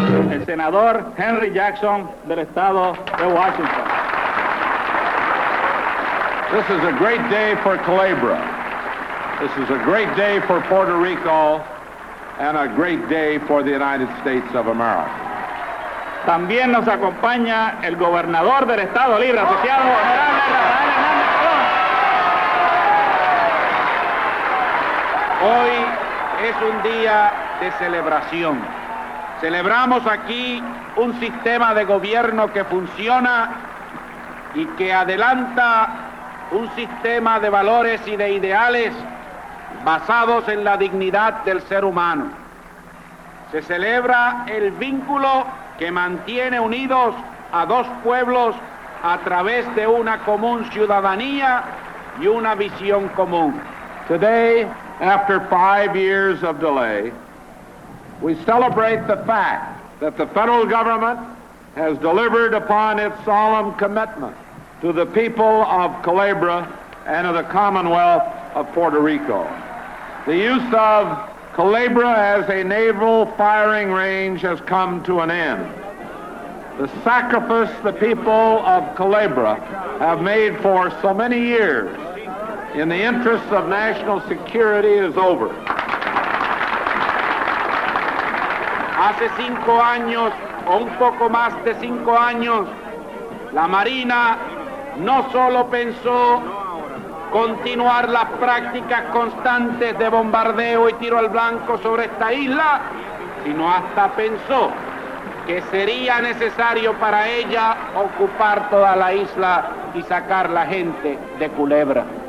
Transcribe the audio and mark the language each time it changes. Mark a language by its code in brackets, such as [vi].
[es] El senador Henry Jackson del estado de Washington. [en] This is a great day for Culebra. This is a great day for Puerto Rico and a great day for the United States of America. [es] También nos acompaña el gobernador del estado libre asociado honorable Rafael Hernández Colón. Hoy es un día de celebración. Celebramos aquí un sistema de gobierno que funciona y que adelanta un sistema de valores y de ideales basados en la dignidad del ser humano. Se celebra el vínculo que mantiene unidos a dos pueblos a través de una común ciudadanía y una visión común. [en] Today, after 5 years of delay, we celebrate the fact that the federal government has delivered upon its solemn commitment to the people of Culebra and of the Commonwealth of Puerto Rico. The use of Culebra as a naval firing range has come to an end. The sacrifice the people of Culebra have made for so many years in the interests of national security is over. [es] Hace 5 años, o un poco más de 5 años, la Marina no solo pensó continuar las prácticas constantes de bombardeo y tiro al blanco sobre esta isla, sino hasta pensó que sería necesario para ella ocupar toda la isla y sacar la gente de Culebra.